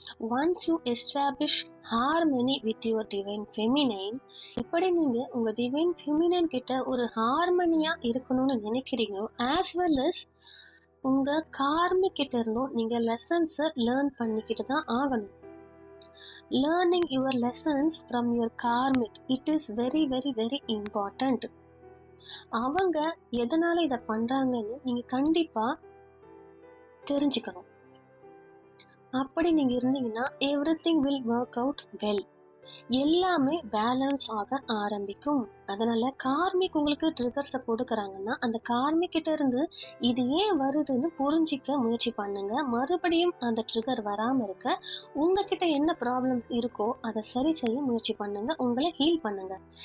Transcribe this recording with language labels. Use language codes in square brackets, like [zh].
[en] once you establish harmony with your divine feminine, [ta] எப்படி நீங்க உங்க டிவைன் ஃபெமினைன் கிட்ட ஒரு ஹார்மனியா இருக்கணும்னு நினைக்கிறீங்களோ, ஆஸ் வெல் அஸ் உங்க கார்மிக் கிட்ட இருந்தும் நீங்க லெசன்ஸை லேர்ன் பண்ணிக்கிட்டு தான் ஆகணும். [en] Learning your lessons from your karmic, it is very very very important. [ta] அவங்க எதனால இதை பண்றாங்கன்னு நீங்க கண்டிப்பா தெரிஞ்சுக்கணும். அப்படி நீங்க இருந்தீங்கன்னா [en] everything will work out well. [ta] எல்லாமே பேலன்ஸ் ஆக ஆரம்பிக்கும். அதனால கார்மிக் உங்களுக்கு ட்ரிகர்ஸை கொடுக்குறாங்கன்னா, அந்த கார்மிக் கிட்ட இருந்து இது ஏன் வருதுன்னு புரிஞ்சிக்க முயற்சி பண்ணுங்க. மறுபடியும் அந்த ட்ரிகர் வராம இருக்க உங்ககிட்ட என்ன ப்ராப்ளம் இருக்கோ அதை சரி செய்ய முயற்சி பண்ணுங்க, உங்களை ஹீல் பண்ணுங்க.